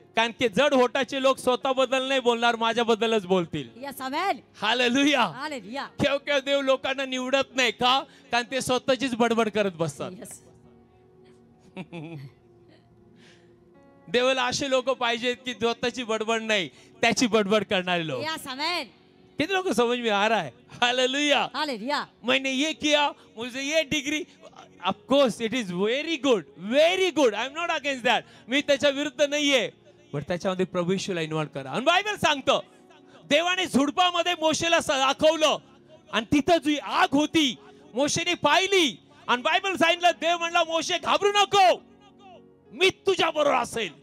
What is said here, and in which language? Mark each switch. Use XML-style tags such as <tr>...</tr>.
<mr>कारण की जड होटाचे लोक स्वतःबद्दल नाही बोलणार, माझ्याबद्दलच बोलतील.</mr> <en>Yes amen. Hallelujah. Hallelujah.</en> <mr>केव्हा देव लोकांना निवडत नाही का? कारण ते स्वतःचीच बडबड करत बसतात.</mr> <en>Yes.</en> <mr>देवाला असे लोक पाहिजेत की स्वतःची बडबड नाही, त्याची बडबड करणारे लोक.</mr> <en>Yes amen.</en> <hi>कितने लोगों को समझ में आ रहा है? हालेलुया. हालेलुया. मैंने ये किया, मुझे ये degree.</hi> <en>Of course, it is very good, very good. I am not against that.</en> <mr>मी त्याच्या विरुद्ध नाहीये. पण त्याच्यामध्ये प्रभू येशूला</mr> <en>Involve करा.</en> <mr>आणि बायबल सांगतो देवाने झुडपामध्ये मोशेला दाखवलं आणि तिथं जी आग होती मोशेने पाहिली आणि बायबल सांगितलं, देव म्हणला मोशे घाबरू नको, मी तुझ्या बरोबर असेल.</mr>